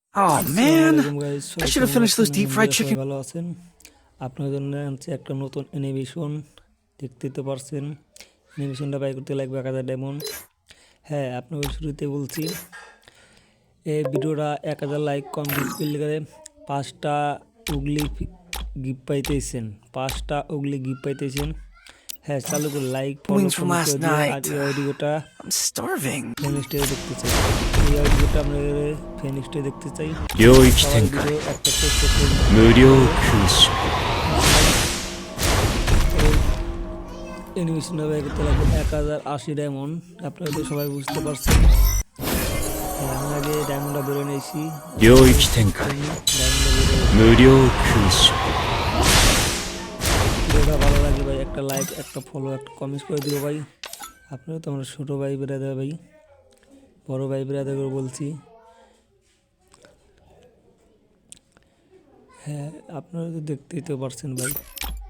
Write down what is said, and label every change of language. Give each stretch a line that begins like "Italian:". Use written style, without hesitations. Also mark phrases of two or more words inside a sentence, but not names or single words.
English: Oh man,
Arabic: السلام عليكم গাইস,
English: I
Bangla: সবাই
English: should have
Bangla: কেমন
English: finished
Bangla: আছেন?
English: those deep
Bangla: আলহামদুলিল্লাহ
English: fried
Bangla: সবাই
English: chicken.
Bangla: ভালো আছেন। আপনার জন্য আনছি একটা নতুন অ্যানিমেশন, দেখতে তো পারছেন। অ্যানিমেশনটা বাই করতে লাগবে 1000 ডায়মন্ড। হ্যাঁ, আপনাকে শুরুতে বলছি, এই ভিডিওটা 1000 লাইক কমপ্লিট করলে 5টা উগলি গিফট পাইতেছেন, 5টা উগলি গিফট পাইতেছেন। হ্যাঁ, চালু করে লাইক ফলো
English: Wings from
Bangla: কমেন্ট করে
English: last
Bangla: দিও। আর
English: night.
Bangla: এই অডিওটা
English: I'm starving.
Bangla: ফেনিক্সটে দেখতে চাই, এই অডিওটা আমরা ফেনিক্সটে দেখতে চাই।
Japanese: 領域
Bangla: সবাই
Japanese: 展
Bangla: ভিডিও
Japanese: 開
Bangla: একটা ছোট্ট করে
Japanese: 無料空襲
Bangla: অ্যানিমেশন ব্যয় করতে লাগবে 1080 ডায়মন্ড। আপনারা তো সবাই বুঝতে পারছেন। হ্যাঁ, আমি আগে ডায়মন্ডটা বেরো নিয়েছি।
Japanese: 領域展開
Bangla: ডায়মন্ডটা বেরো,
Japanese: 無料空襲
Bangla: ভিডিওটা ভালো লাগলে ভাই একটা লাইক, একটা ফলো, একটা কমেন্ট করে দিও ভাই। আপনারা তো আমার ছোটো ভাই বেরাদার ভাই, বড় ভাই বেরাদার করে বলছি। হ্যাঁ, আপনারা তো দেখতেই তো পারছেন ভাই।